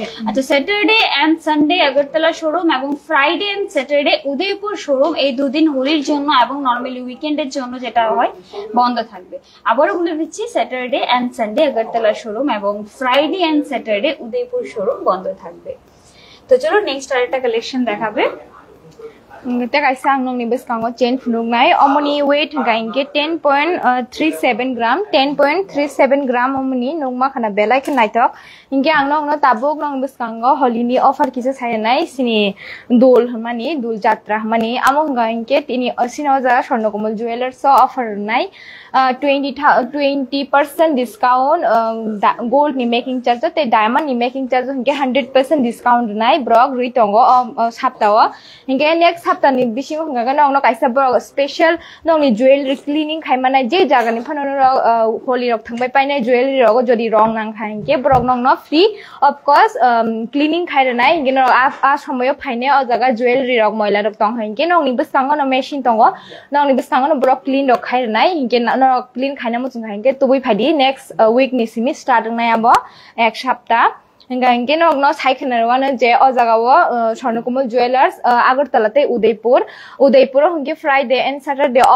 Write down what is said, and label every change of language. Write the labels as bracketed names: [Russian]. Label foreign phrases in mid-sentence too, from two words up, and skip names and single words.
[Bangla] আচ্ছা [English] Saturday and Sunday [Bangla] আগরতলা শোরুম এবং [English] Friday and Saturday [Bangla] উদয়পুর শোরুম এই দুদিন হোলির জন্য এবং নরমালি উইকেন্ডের জন্য যেটা হয় বন্ধ থাকবে। আবারও বলে দিচ্ছি [English] Saturday and Sunday [Bangla] আগরতলা শোরুম এবং [English] Friday and Saturday [Bangla] উদয়পুর শোরুম বন্ধ থাকবে। তো চলো নেক্সট আরেকটা কালেকশন দেখাবে। [Kok Borok] Ngata kaisa ang nong nibes kango chain phunuk nai omoni weight gainge 10.37 gram 10.37 gram omoni nongma khana belai khan naitok inge ang nong no tabuk nong nibes kango holini offer kisa sai nai sini dol mani dul jatra mani among gainge tini asino ja Swarnakomal jewelers so offer nai 20% discount gold ni [English] making charge [Kok Borok] te diamond ni [English] making charge [Kok Borok] inge 100% discount nai brok ritongo saptawa inge next sapta ni bising ngaga nong no kaisa brok special nong ni [English] jewelry cleaning [Kok Borok] khaimana je jaga ni phano holi rok thangbai painai jewelry rok jodi rong nang khainge brok nong no [English] free of course cleaning [Kok Borok] khaira nai inge no a somoyo phaine o jaga jewelry rok moila rok tong hainge nong ni bisango no machine tongo nong ni bisango no brok clean rok khaira nai inge no clean khaina mo chung hainge tubui phadi [English] next week [Kok Borok] ni simi start nai abo ek sapta Hingga no no cycle na je o jaga wo Swarnakomal jewelers Agartala te Udaipur hingge [English] Friday and Saturday off